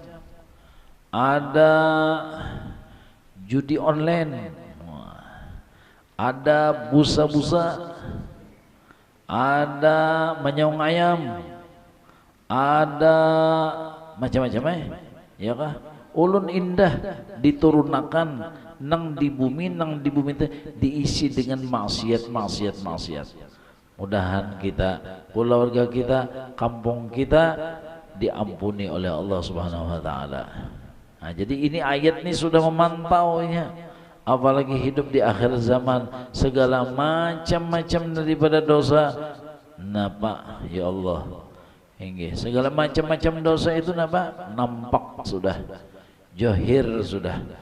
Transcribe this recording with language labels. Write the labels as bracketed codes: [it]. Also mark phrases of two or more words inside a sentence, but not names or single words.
[bjn] Ada judi online, ada busa-busa, ada menyong ayam, ada macam-macam ya kah? Ulun indah diturunkan nang di bumi itu diisi dengan maksiat. [id] Mudahan kita, keluarga kita, kampung kita diampuni oleh Allah [ar] سبحانه وتعالى. [id] Nah, jadi ini ayat ini sudah memantaunya. Apalagi hidup di akhir zaman, segala macam-macam daripada dosa. [bjn] Napa ya Allah? Hingga segala macam-macam dosa itu napa? Nampak sudah, jahir sudah.